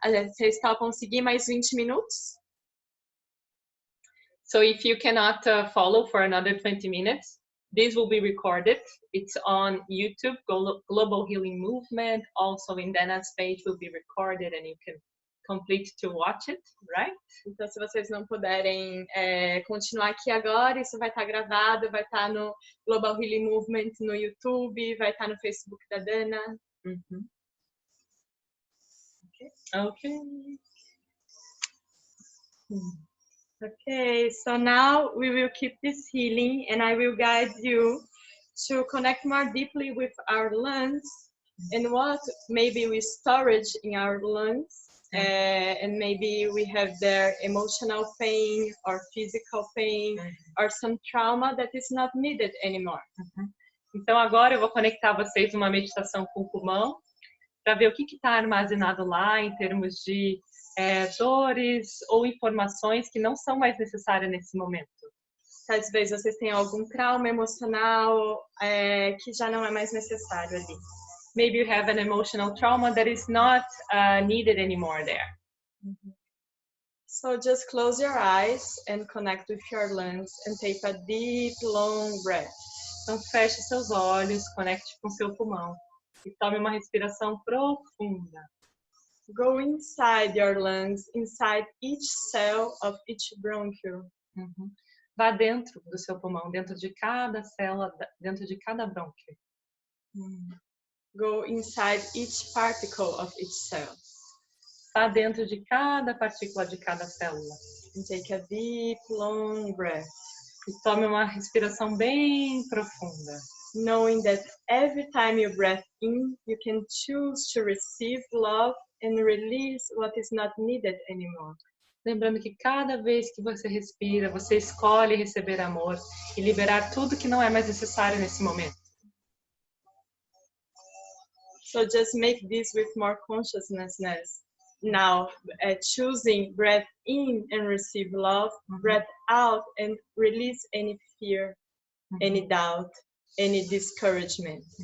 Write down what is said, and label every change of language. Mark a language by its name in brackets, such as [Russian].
[Portuguese] Vocês estão a conseguir mais 20 minutos? [English] So if you cannot follow for another 20 minutes, this will be recorded. It's on YouTube, Global Healing Movement. Also in Dana's page will be recorded and you can complete to watch it, right? [Portuguese] Então, se vocês não puderem continuar aqui agora, isso vai estar gravado, vai estar no Global Healing Movement no YouTube, vai estar no Facebook da Dana. [English] Okay. Okay, so now we will keep this healing and I will guide you to connect more deeply with our lungs and what maybe we storage in our lungs. And maybe we have their emotional pain or physical pain or some trauma that is not needed anymore. [Portuguese] Então agora eu vou conectar vocês numa meditação com o pulmão para ver o que está armazenado lá em termos de dores ou informações que não são mais necessárias nesse momento. Às vezes vocês têm algum trauma emocional que já não é mais necessário ali. [English] Maybe you have an emotional trauma that is not needed anymore there. So just close your eyes and connect with your lungs and take a deep, long breath. [Portuguese] Então feche seus olhos, conecte com seu pulmão e tome uma respiração profunda. [English] Go inside your lungs, inside each cell of each bronchiole. [Portuguese] Vá dentro do seu pulmão, dentro de cada célula, dentro de cada brônquio. [English] Go inside each particle of each cell. [Portuguese] Vá dentro de cada partícula de cada célula. [English] And take a deep, long breath. [Portuguese] E tome uma respiração bem profunda. [English] Knowing that every time you breathe in, you can choose to receive love and release what is not needed anymore. [Portuguese] Lembrando que cada vez que você respira, você escolhe receber amor e liberar tudo que não é mais necessário nesse momento. [English] So just make this with more consciousness. Now, choosing breath in and receive love, breath out and release any fear, any doubt, any discouragement.